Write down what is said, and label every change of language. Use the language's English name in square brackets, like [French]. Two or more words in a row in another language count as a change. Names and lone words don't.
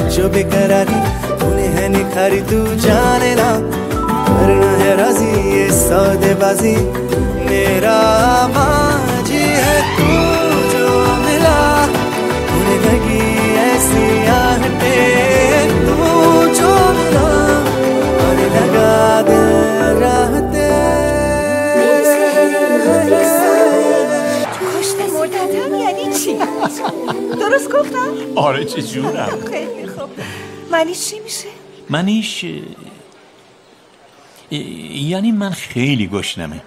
[Hindi] बेकरारी तूने है निखारी तू जाने ना करना है राजी ये सौदेबाजी मेरा बाजी है तू जो मिला तूने लगी ऐसी आहटें तू जो मिला आने लगा दिल राहते [Persian] کشت مرددم یعنی چی؟ درست گفتم؟ آره چه جورم. خیلی خوب. معنیش چی میشه؟ معنیش یعنی من خیلی گشنمه.